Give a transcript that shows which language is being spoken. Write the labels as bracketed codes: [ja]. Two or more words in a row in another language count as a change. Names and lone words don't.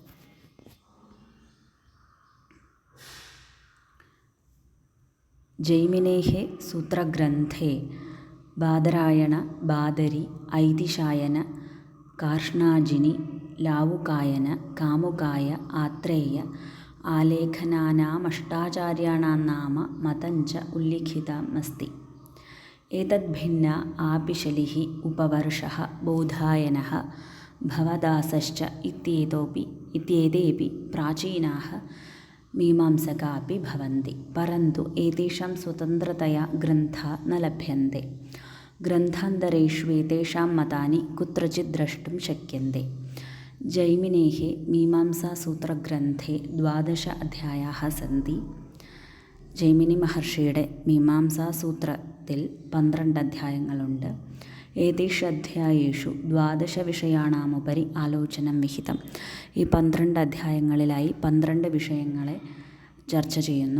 [sa] ജൈമിനേഃ സൂത്രഗ്രന്ഥേ ബാദരായണ, ബാദരി, ഐതിശായന, കാർഷ്ണാജിനി, ലാവുകായന, കാമുകായ, ആത്രേയ ആലേഖനാനാമഷ്ടാചാര്യാണാം നാമ മതഞ്ച ഉല്ലിഖിതമസ്തി. ഏതദ്ഭിന്ന ആപിശലിഃ, ഉപവർഷഃ, ബോധായനഃ, ഭവദാസശ്ച ഇത്യേതേപി പ്രാചീനാः മീമാംസകാः अपि ഭവन्ति. परन्तु एतेषां स्वतन्त्रतया ग्रन्थाः न लभ्यन्ते. ग्रन्थान्तरेषु एतेषां मतानि कुत्रचित् द्रष्टुं शक्यन्ते. जैमिनेः മീമാംസാസൂത്രഗ്രന്ഥേ 12 അധ്യായാः സന്തി. [ml] ജൈമിനി മഹർഷിയുടെ മീമാംസാസൂത്രത്തിൽ 12 അധ്യായങ്ങളുണ്ട്. [sa] ഏതേഷു അധ്യായേഷു 12 വിഷയാണാമുപരി ആലോചനം വിഹിതം. [ml] ഈ 12 അധ്യായങ്ങളിലായി 12 വിഷയങ്ങളെ ചർച്ച ചെയ്യുന്നു.